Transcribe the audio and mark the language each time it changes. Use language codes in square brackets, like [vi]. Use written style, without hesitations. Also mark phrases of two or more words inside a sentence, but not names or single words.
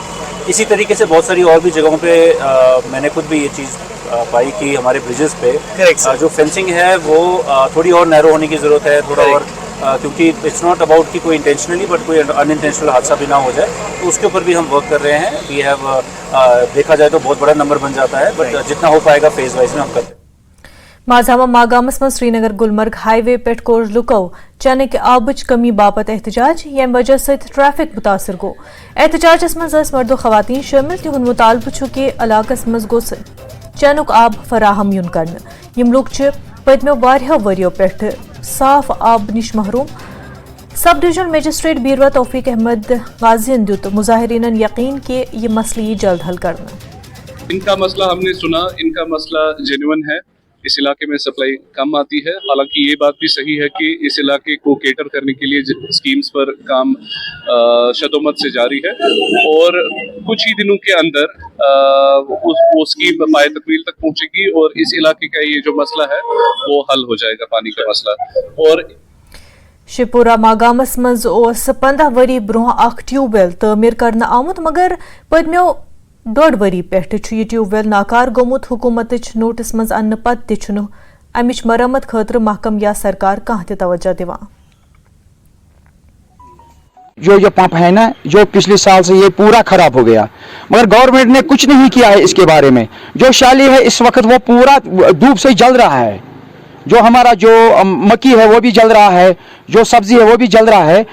[hi] इसी तरीके से बहुत सारी और भी जगहों पे मैंने खुद भी ये चीज़ पाई कि हमारे ब्रिजेस पे जो फेंसिंग है वो थोड़ी और नैरो होने की ज़रूरत है, थोड़ा और, क्योंकि [en] it's not about [hi] कि कोई इंटेंशनली बट कोई अनइंटेंशनल हादसा भी ना हो जाए, तो उसके ऊपर भी हम वर्क कर रहे हैं। [en] we have [hi] देखा जाए तो बहुत बड़ा नंबर बन जाता है, बट जितना हो पाएगा फेज वाइज में हम करते हैं। [ks] माजामा मागामस में श्रीनगर गुलमर्ग हाईवे पे कोर लुको चनक आबच कमी बापत एहतजाज, यम वजह से ट्रैफिक मुतासर गो। एहतजाजस मज मर्दो खवातीन शामिल, तिहुन मुतालबु छु कि इलाकस मज गोस चनुक आब फराहम युन करन। यम लोग पदमो वारियो वरियो पेठ साफ आब निश महरूम। सब डिवीजन मजिस्ट्रेट बीरवा तौफीक अहमद गाजियन दुत मुजाहिरीन यकीन कि ये मसले जल्द हल करना। [hi] इनका मसला हमने सुना, इनका मसला जेन्युइन है। इस इलाके में सप्लाई कम आती है। हालांकि ये बात भी सही है कि इस इलाके को केटर करने के लिए स्कीम्स पर काम शदोमत से जारी है और कुछ ही दिनों के अंदर वो स्कीम पाए तकमील तक पहुंचेगी और इस इलाके का ये जो मसला है वो हल हो जाएगा, पानी का मसला। और [ks] शिवपुरा मागामस मज 15 वरी ब्रोह अख ट्यूबवेल तमीर करना आमुत, मगर पदमो 1.5 वरी पेठ यह ट्यूबवेल नाकार गोमुत। हुकूमत नोटिस मज अन्न पत अमिच मरम्मत खतर महकम या सरकार कह तवज्जो दिवान। [hi] जो पंप है ना, जो पिछले साल से ये पूरा खराब हो गया, मगर गवर्नमेंट ने कुछ नहीं किया है इसके बारे में। जो शाली है इस वक्त वो पूरा धूप से जल रहा है, जो हमारा जो मक्की है वो भी जल रहा है, जो सब्जी है वो भी जल रहा है।